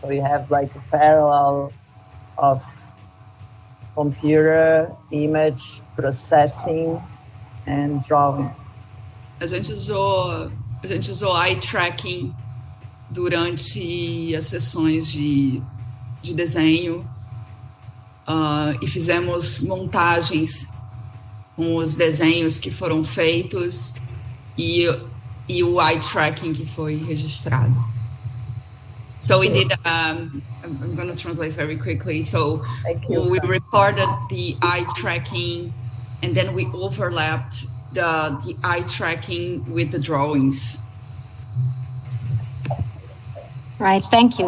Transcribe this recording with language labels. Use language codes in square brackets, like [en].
[en] So you have like a parallel of computer image processing and drawing. [pt] A gente usou eye tracking durante as sessões de desenho e fizemos montagens com os desenhos que foram feitos e o eye tracking que foi registrado. [en] So we did, I'm going to translate very quickly. So we recorded the eye tracking and then we overlapped the eye tracking with the drawings. Right, thank you.